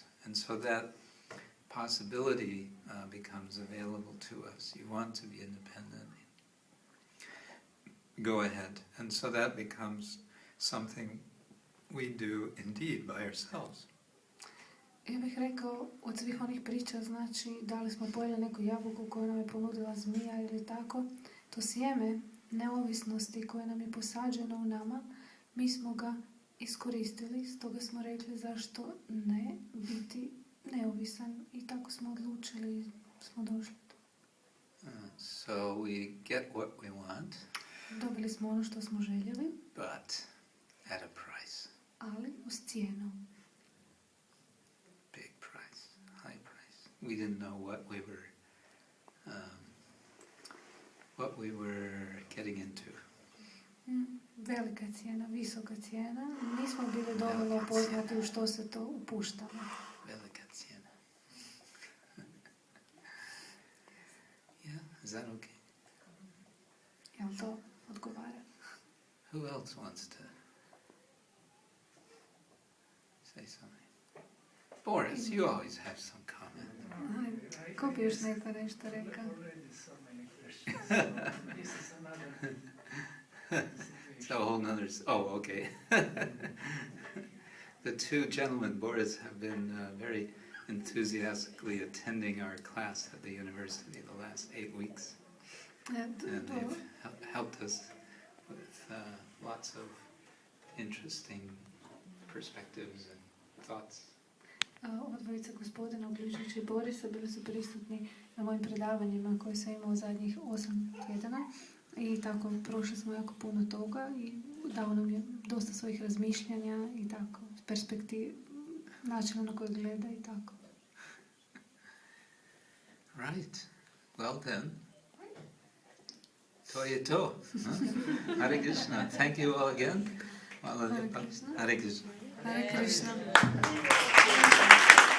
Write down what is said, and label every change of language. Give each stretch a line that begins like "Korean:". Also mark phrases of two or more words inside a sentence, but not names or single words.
English: And so that possibility becomes available to us. You want to be independent. Go ahead. And so that becomes something we do indeed by ourselves.
Croatian: Ja bih rekao, od svih onih priča, znači, da li smo pojeli neku jabuku koju nam je ponudila zmija ili tako, to sjeme neovisnosti koje nam je posađeno u nama, mi smo ga iskoristili, stoga smo rekli zašto ne biti neovisan i tako smo odlučili i smo došli.
English: So we get what we want.
Croatian: Dobili smo ono što smo željeli,
English: but at a price.
Croatian: Ali uz cijenu.
English: Big price, high price. We didn't know what we were getting into.
Croatian: Velika cijena, visoka cijena. Nismo bili dovoljno poznati u što se to upuštamo. Velika cijena.
English: Yeah, is that okay?
Croatian: Jel to odgovara?
English: Who else wants to say something? Boris, you always have some comment.
Croatian: Ko bi još neko nešto rekao?
English: It's a whole nother... Oh, okay. The two gentlemen, Boris, have been very enthusiastically attending our class at the university the last 8 weeks. And they've helped us with lots of interesting perspectives and thoughts.
Croatian: Ova dvojica gospodina, uključujući Borisa, bili su prisutni na mojim predavanjima koje sam imao zadnjih 8 tjedana i tako prošli smo jako puno toga i dao nam je dosta svojih razmišljanja i tako, perspektiv, načina na koji gleda i tako.
English: Right. Well then,
Croatian: to je to.
English: Hare Krishna. Thank you all again. Hare Krishna. Hare Krishna. Hare Krishna.